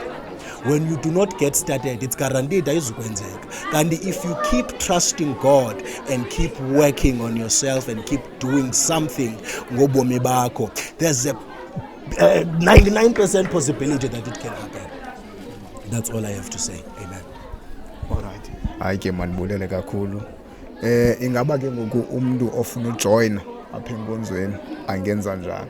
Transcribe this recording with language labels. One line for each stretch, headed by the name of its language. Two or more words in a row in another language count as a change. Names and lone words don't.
English: When you do not get started, it's guaranteed ayizukwenzeka. And if you keep trusting God and keep working on yourself and keep doing something
Xhosa: ngobomi bakho,
English: there's a 99% possibility that it can happen. That's all I have to say. Amen. Alright.
Xhosa: Hayi ke manibulele kakhulu. Ingaba ke ngoku umuntu ofuna ujoin apha enkonzweni angenza njani?